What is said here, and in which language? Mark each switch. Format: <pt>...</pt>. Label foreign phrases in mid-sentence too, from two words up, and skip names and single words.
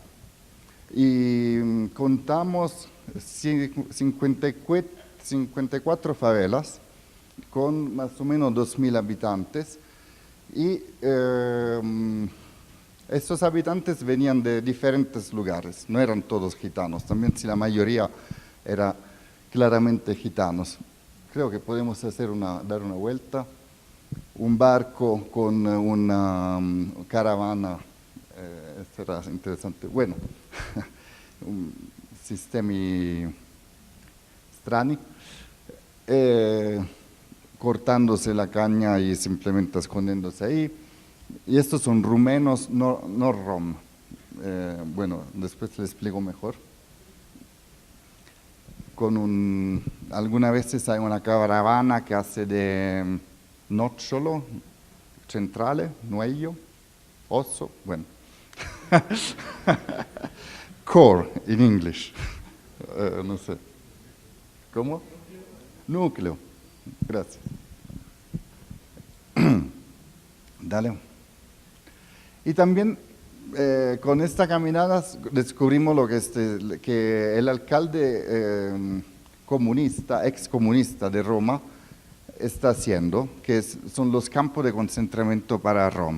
<es>Y contamos 54 favelas con más o menos 2.000 habitantes, y estos habitantes venían de diferentes lugares, no eran todos gitanos, también si la mayoría era claramente gitanos. Creo que podemos dar una vuelta. un barco con una caravana,</es> <it>sarà interessante. Bueno, sistemi strani,</it> <es>cortándose la caña y simplemente escondiéndose ahí. Y estos son rumenos, no rom. Bueno, después les explico mejor. Algunas veces hay una caravana que hace de</es> <it>nocciolo centrale, nuello, osso,</it> <es>bueno.</es> <en>Core in English.</en> <es>No sé. ¿Cómo? Núcleo. Gracias. Dale. Y también con esta caminada descubrimos lo que el alcalde comunista, excomunista de Roma, está haciendo, que son los campos de concentramiento para Roma.</es>